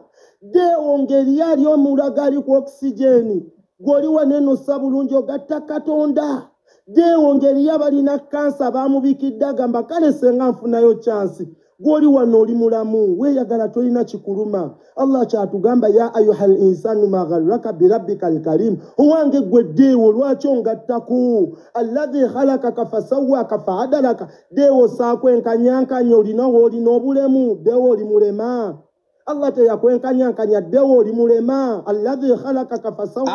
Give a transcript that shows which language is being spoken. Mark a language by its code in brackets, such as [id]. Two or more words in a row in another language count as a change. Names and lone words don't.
[lg] Dewo ng'eriyo ali omulaga ali ku oxygeni, gw'oli wanenossa bulungi ogatta Katonda. Dewo ng'eriyo abalina kansa baamubikidde agamba kale senga nfunayo chansi, gw'oli wano oli mulamu weeyagala tolina kikuluma. Allah kyatugamba [ar] يا أيها الإنسان ما غرك بربك الكريم, [lg] owange gwe dewo lwaki ongattaku? [ar] الذي خلقك فسواك فعدلك, [lg] dewo saakwenkanyankanya, olina w'olina obulemu, dewo oli mulema. Allah teyakwenkanyankanya, dewo oli mulema. [ar] الذي خلقك فسواك,